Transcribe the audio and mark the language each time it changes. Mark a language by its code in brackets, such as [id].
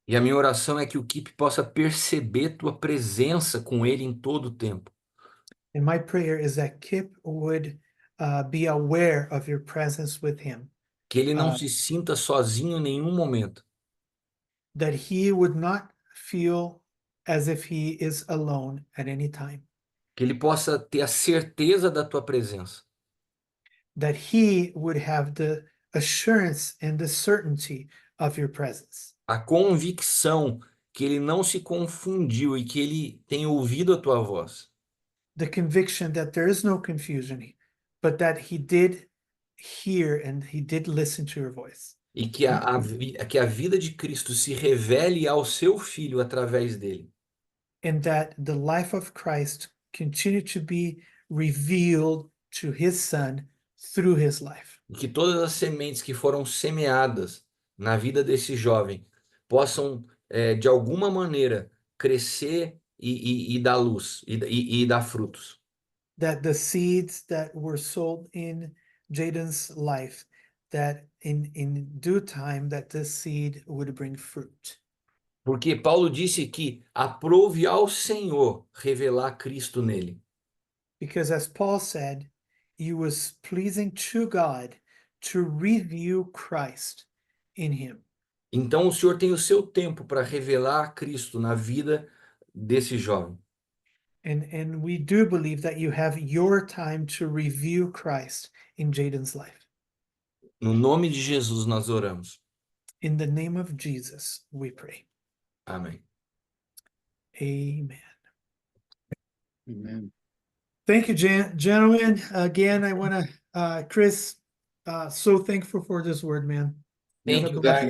[pt] E a minha oração é que o Kip possa perceber tua presença com ele em todo o tempo. [en] And my prayer is that Kip would be aware of your presence with him. [pt] Que ele não se sinta sozinho em nenhum momento. [en] That he would not feel as if he is alone at any time, [pt] Que ele possa ter a certeza da tua presença. [en] that he would have the assurance and the certainty of your presence, [pt] A convicção que ele não se confundiu e que ele tem ouvido a tua voz. [en] the conviction that there is no confusion, but that he did hear and he did listen to your voice, [pt] E que que a vida de Cristo se revele ao seu Filho através dele. [en] and that the life of Christ continue to be revealed to his Son through his life. [pt] E que todas as sementes que foram semeadas na vida desse jovem possam, de alguma maneira, crescer e dar luz e dar frutos. [en] That the seeds that were sown in Jaden's life, that in due time, that this seed would bring fruit. [pt] Porque Paulo disse que aprove ao Senhor revelar Cristo nele. [en] Because as Paul said, it was pleasing to God to reveal Christ in him. [pt] Então o Senhor tem o seu tempo para revelar Cristo na vida desse jovem. [en] And we do believe that you have your time to reveal Christ in Jaden's life. [pt] No nome de Jesus nós oramos. [en] In the name of Jesus, we pray. [pt] Amém. [en] Amen. Amen. Thank you, gentlemen. Again, I want to, Chris, so thankful for this word, man. Thank have a you, blessing.